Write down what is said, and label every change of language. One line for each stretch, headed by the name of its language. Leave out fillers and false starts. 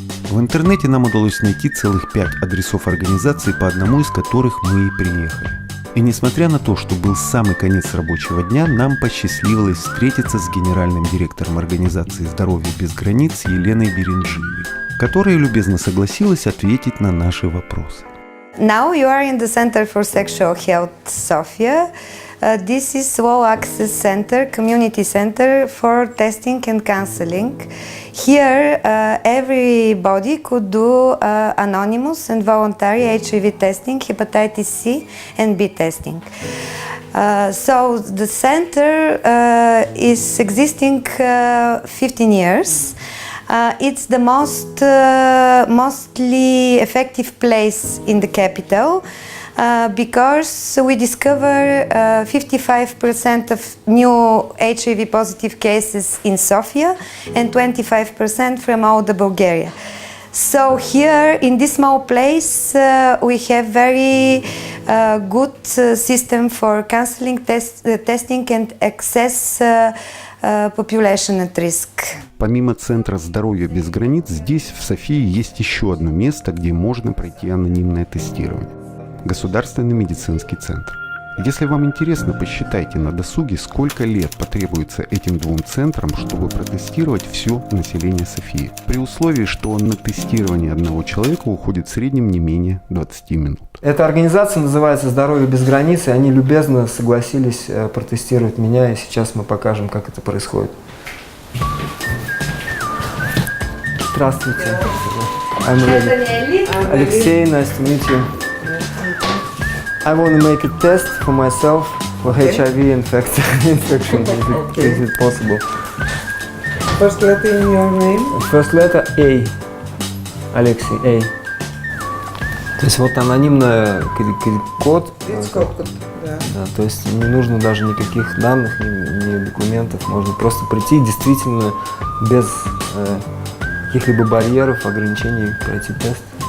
Russian: В интернете нам удалось найти целых 5 адресов организаций, по одному из которых мы и приехали. И несмотря на то, что был самый конец рабочего дня, нам посчастливилось встретиться с генеральным директором организации «Здоровье без границ» Еленой Беренджиевой, которая любезно согласилась ответить на наши вопросы.
English: Now you are in the Center for Sexual Health, Sofia. This is low access center, community center for testing and counseling. Here everybody could do anonymous and voluntary HIV testing, hepatitis C and B testing. So the center is existing 15 years. It's the mostly effective place in the capital because we discover 55% of new HIV positive cases in Sofia and 25% from all the Bulgaria. So here in this small place we have very good system for counseling, testing and access population at risk.
Russian: Помимо Центра здоровья без границ, здесь, в Софии, есть еще одно место, где можно пройти анонимное тестирование – Государственный медицинский центр. Если вам интересно, посчитайте на досуге, сколько лет потребуется этим двум центрам, чтобы протестировать все население Софии, при условии, что на тестирование одного человека уходит в среднем не менее 20 минут. Эта организация называется «Здоровье без границ», и они любезно согласились протестировать меня, и сейчас мы покажем, как это происходит. Здравствуйте.
English: I'm ready. Алексей, nice to meet you. I want to make a test for myself for HIV infection, is it possible? First letter in your name. First letter A. Алексей, A.
Russian: То есть вот анонимный код. Да. Да, то есть не нужно даже никаких данных, ни документов. Можно просто прийти действительно без каких-либо барьеров, ограничений пройти тест.